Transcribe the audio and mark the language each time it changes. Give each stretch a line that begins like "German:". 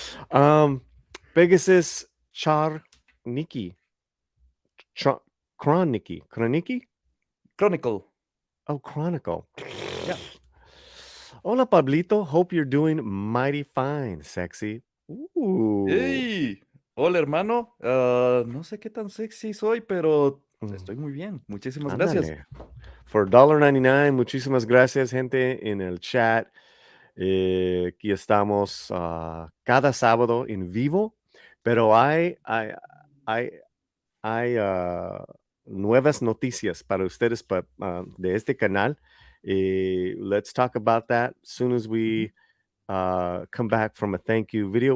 English: Um, Pegasus Char Nikki. Kroniki? Chronicle. Oh, Chronicle. Yeah.
Spanish: Hola, Pablito.
English: Hope you're doing mighty fine, sexy. Ooh.
Spanish: Hey, hola hermano. No sé qué tan sexy soy, pero Mm, estoy muy bien. Muchísimas gracias. Ándale.
English: For $1.99,
Spanish: muchísimas gracias, gente, en el chat. Aquí estamos cada sábado en vivo, pero hay, hay nuevas noticias para ustedes de este canal.
English: Let's talk about that as soon as we come back from a thank you video.